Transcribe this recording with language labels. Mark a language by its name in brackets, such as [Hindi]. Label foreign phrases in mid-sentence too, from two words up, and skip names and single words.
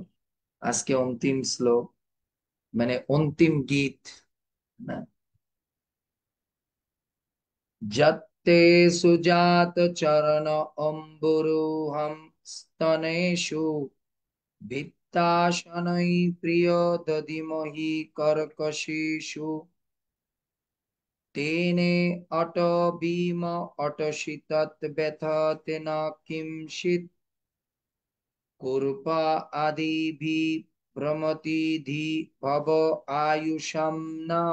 [Bangla] আজকে অন্তিম শ্লোক, মানে অন্তিম গীত না। [Sanskrit] যত্তে সুজাত চরণ অম্বুরুহম স্তনেষু ভিত্তাসনৈ প্রিয় দধিমহি কর্কশেষু। তেনে অট ভীম অটসিতত ব্যথতে ন কিঞ্চিৎ কুরুপা আদিভি ভ্রমতি ধি ভব আয়ুষম ন।